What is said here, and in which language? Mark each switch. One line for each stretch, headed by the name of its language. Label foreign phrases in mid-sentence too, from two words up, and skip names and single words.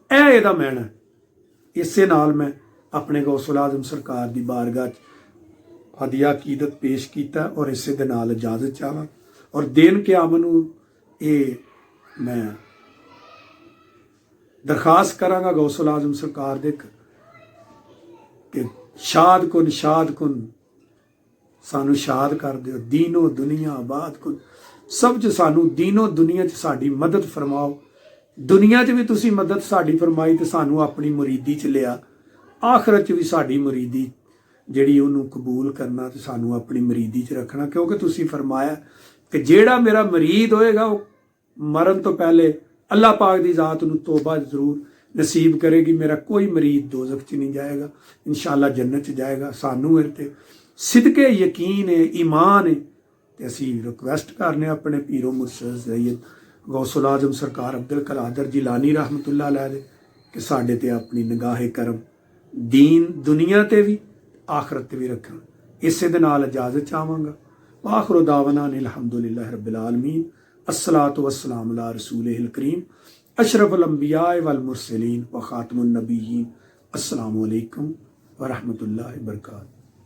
Punjabi: ਏ ਇਹਦਾ ਮਾਇਨਾ ਹੈ। ਇਸੇ ਨਾਲ ਮੈਂ ਆਪਣੇ ਗ਼ੌਸੁਲ ਆਜ਼ਮ ਸਰਕਾਰ ਕੀ ਬਾਰਗਾਹ ਹਦੀਆ ਅਕੀਦਤ ਪੇਸ਼ ਕੀਤਾ ਔਰ ਇਸੇ ਦੇ ਨਾਲ ਇਜਾਜ਼ਤ ਚਾਹਾਂ ਔਰ ਦਿਨ ਕਿਆਮਤ ਨੂੰ ਏ ਮੈਂ ਦਰਖ਼ਾਸਤ ਕਰਾਂਗਾ ਗ਼ੌਸੁਲ ਆਜ਼ਮ ਸਰਕਾਰ ਦੇ ਕਿ ਸ਼ਾਦ ਕੁਨ ਸਾਨੂੰ ਸ਼ਾਦ ਕਰ ਦਿਓ,
Persian: دین و دنیا آباد کن,
Punjabi: ਸਭ 'ਚ ਸਾਨੂੰ ਦੀਨੋ ਦੁਨੀਆ 'ਚ ਸਾਡੀ ਮਦਦ ਫ਼ਰਮਾਓ। ਦੁਨੀਆ 'ਚ ਵੀ ਤੁਸੀ ਮਦਦ ਸਾਡੀ ਫ਼ਰਮਾਈ ਤੋ ਸਾਨੂੰ ਆਪਣੀ ਮੁਰੀਦੀ 'ਚ ਲਿਆ, ਆਖ਼ਿਰਤ 'ਚ ਵੀ ਸਾਡੀ ਮੁਰੀਦੀ ਜਿਹੜੀ ਉਹਨੂੰ ਕਬੂਲ ਕਰਨਾ ਤੇ ਸਾਨੂੰ ਆਪਣੀ ਮਰੀਦੀ 'ਚ ਰੱਖਣਾ, ਕਿਉਂਕਿ ਤੁਸੀਂ ਫਰਮਾਇਆ ਕਿ ਜਿਹੜਾ ਮੇਰਾ ਮਰੀਦ ਹੋਏਗਾ ਉਹ ਮਰਨ ਤੋਂ ਪਹਿਲਾਂ ਅੱਲਾਹ ਪਾਕ ਦੀ ਜ਼ਾਤ ਨੂੰ ਤੌਬਾ ਜ਼ਰੂਰ ਨਸੀਬ ਕਰੇਗੀ। ਮੇਰਾ ਕੋਈ ਮੁਰੀਦ ਦੋਜ਼ਖ਼ 'ਚ ਨਹੀਂ ਜਾਏਗਾ, ਇੰਸ਼ਾਅੱਲਾਹ ਜੰਨਤ 'ਚ ਜਾਏਗਾ। ਸਾਨੂੰ ਇਹ ਤੇ ਸਿਦਕੇ ਯਕੀਨ ਹੈ, ਈਮਾਨ ਹੈ, ਤੇ ਅਸੀਂ ਰਿਕਵੈਸਟ ਕਰਨੇ ਆਪਣੇ ਪੀਰੋ ਮੁਰਸ਼ਦ ਸੱਯਦ ਗ਼ੌਸੁਲ ਆਜ਼ਮ ਸਰਕਾਰ ਅਬਦੁਲ ਕਾਦਰ ਜੀਲਾਨੀ ਰਹਿਮਤੁੱਲਾਹ ਅਲੈਹ ਦੇ ਕਿ ਸਾਡੇ ਤੇ ਆਪਣੀ ਨਿਗਾਹੇ ਕਰਮ ਦੀਨ ਦੁਨੀਆ ਤੇ ਵੀ ਆਖ਼ਰਤ ਤੇ ਵੀ ਰੱਖਣ। ਇਸੇ ਦੇ ਨਾਲ ਇਜਾਜ਼ਤ ਚਾਹਾਂਗਾ।
Arabic: آخر دعوانا الحمد لله رب العالمين. الصلاة والسلام على رسوله الكريم أشرف الأنبياء والمرسلين وخاتم النبيين. السلام عليكم ورحمة الله وبركاته.